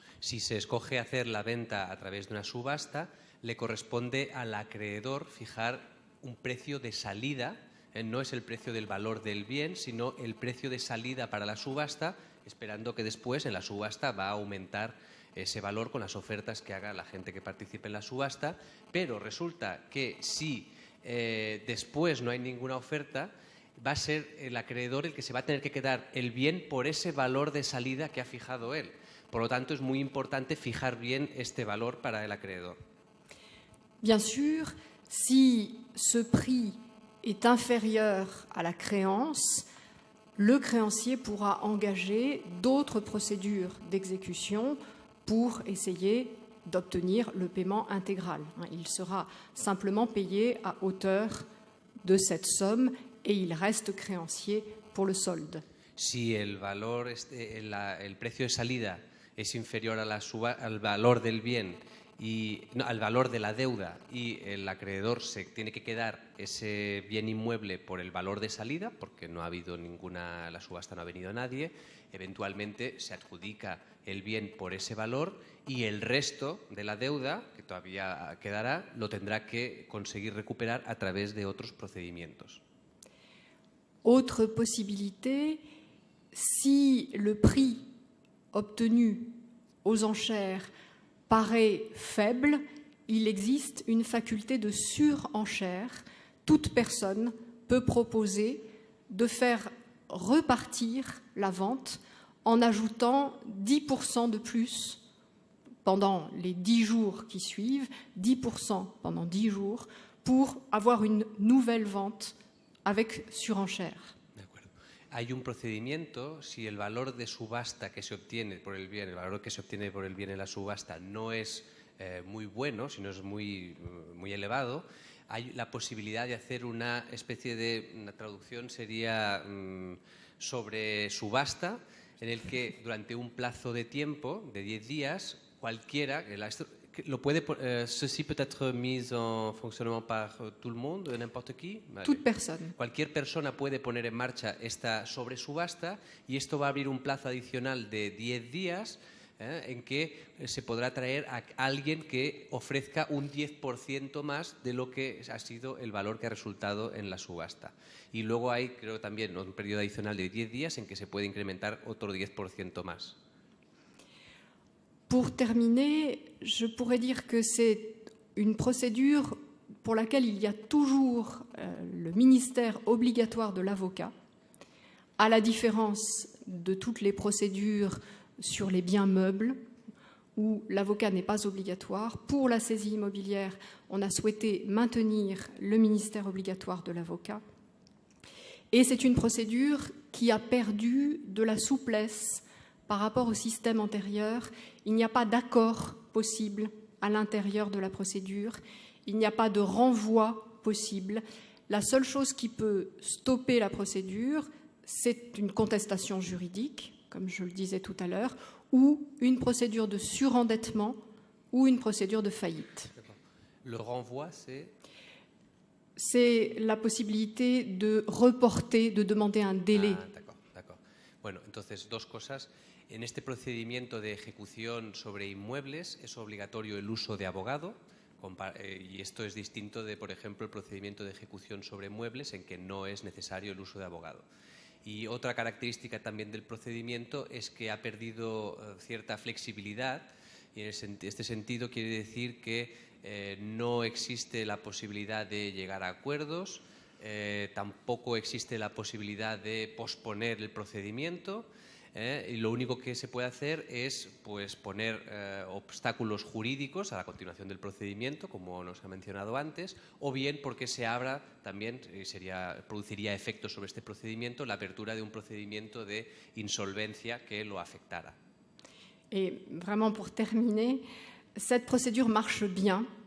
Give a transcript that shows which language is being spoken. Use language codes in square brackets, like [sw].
[es] Si se escoge hacer la venta a través de una subasta, le corresponde al acreedor fijar un precio de salida, no es el precio del valor del bien, sino el precio de salida para la subasta, esperando que después en la subasta va a aumentar ese valor con las ofertas que haga la gente que participe en la subasta, pero resulta que si después no hay ninguna oferta, va a ser el acreedor el que se va a tener que quedar el bien por ese valor de salida que ha fijado él. Por lo tanto, es muy importante fijar bien este valor para el acreedor. [fr] Bien sûr, si ce prix est inférieur à la créance, le créancier pourra engager d'autres procédures d'exécution pour essayer d'obtenir le paiement intégral. Il sera simplement payé à hauteur de cette somme et il reste créancier pour le solde. [es] Si el valor, el precio de salida es inferior a al valor del bien y no, al valor de la deuda y el acreedor se tiene que quedar ese bien inmueble por el valor de salida, porque no ha habido ninguna, la subasta no ha venido a nadie, eventualmente se adjudica el bien por ese valor y el resto de la deuda, que todavía quedará, lo tendrá que conseguir recuperar a través de otros procedimientos. [fr] Autre possibilité, si le prix obtenu aux enchères paraît faible, il existe une faculté de surenchère. Toute personne peut proposer de faire repartir la vente en ajoutant 10% de plus pendant les 10 jours qui suivent, 10% pendant 10 jours, pour avoir une nouvelle vente avec surenchère. [es] hay un procedimiento, si el valor de subasta que se obtiene por el bien, el valor que se obtiene por el bien en la subasta no es muy bueno, si no es muy elevado, hay la posibilidad de hacer una especie de, una traducción sería sobre subasta, en el que durante un plazo de tiempo de 10 días, cualquiera, lo puede, [fr] ceci peut être mis en fonctionnement par tout le monde, n'importe qui. [es] Vale. [fr] Toute personne. [es] Cualquier persona puede poner en marcha esta sobre subasta y esto va a abrir un plazo adicional de 10 días en que se podrá traer a alguien que ofrezca un 10% más de lo que ha sido el valor que ha resultado en la subasta. Y luego hay, creo también, un periodo adicional de 10 días en que se puede incrementar otro 10% más. [fr] Pour terminer, je pourrais dire que c'est une procédure pour laquelle il y a toujours le ministère obligatoire de l'avocat, à la différence de toutes les procédures sur les biens meubles, où l'avocat n'est pas obligatoire. Pour la saisie immobilière, on a souhaité maintenir le ministère obligatoire de l'avocat. Et c'est une procédure qui a perdu de la souplesse par rapport au système antérieur. Il n'y a pas d'accord possible à l'intérieur de la procédure. Il n'y a pas de renvoi possible. La seule chose qui peut stopper la procédure, c'est une contestation juridique, comme je le disais tout à l'heure, ou une procédure de surendettement ou une procédure de faillite. Le renvoi, c'est la possibilité de reporter, de demander un délai. D'accord. [es] Bueno, entonces, dos cosas. En este procedimiento de ejecución sobre inmuebles es obligatorio el uso de abogado y esto es distinto de, por ejemplo, el procedimiento de ejecución sobre muebles en que no es necesario el uso de abogado. Y otra característica también del procedimiento es que ha perdido cierta flexibilidad y en este sentido quiere decir que no existe la posibilidad de llegar a acuerdos, tampoco existe la posibilidad de posponer el procedimiento y lo único que se puede hacer es pues, poner obstáculos jurídicos a la continuación del procedimiento, como nos ha mencionado antes, o bien porque se abra también, produciría efectos sobre este procedimiento, la apertura de un procedimiento de insolvencia que lo afectara. [fr] Et vraiment pour terminer, cette procédure marche bien.